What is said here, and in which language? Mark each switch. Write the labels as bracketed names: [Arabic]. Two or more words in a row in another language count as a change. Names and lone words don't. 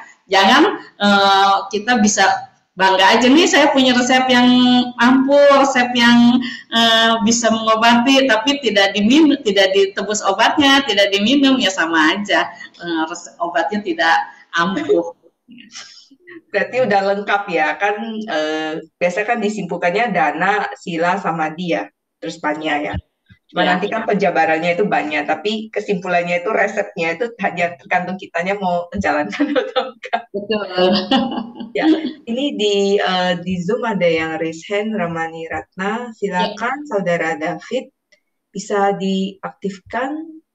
[Indonesian] Jangan kita bisa bangga aja nih saya punya resep yang ampuh, resep yang bisa mengobati, tapi tidak diminum, tidak ditebus obatnya, tidak diminum, ya sama aja obatnya tidak ampuh. Berarti udah lengkap ya kan, biasanya kan disimpulkannya [Pali] dana, sila, samadhi [Indonesian] ya, terus panya ya. Cuma nanti kan penjabarannya itu banyak, tapi kesimpulannya itu resepnya itu hanya tergantung kitanya mau menjalankan atau enggak. Betul. Ya, ini di Zoom ada yang [English] raise hand, [Indonesian] Ramani Ratna, silakan Saudara David bisa diaktifkan.